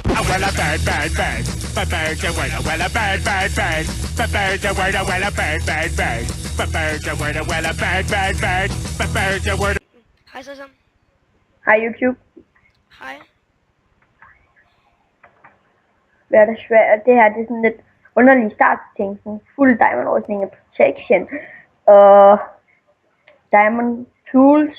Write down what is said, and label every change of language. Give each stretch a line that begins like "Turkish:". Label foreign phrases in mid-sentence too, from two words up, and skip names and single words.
Danish: walla bad bad bad. Babada walla walla bad bad bad. Babada walla walla bad bad bad. Babada walla walla bad bad bad. Babada walla. Hej så sammen. Hej YouTube. Hej. Hvad er det svært? Det her det er sådan lidt underlig startting. Sådan fuld diamond ordning og protection. Og
English: diamond tools.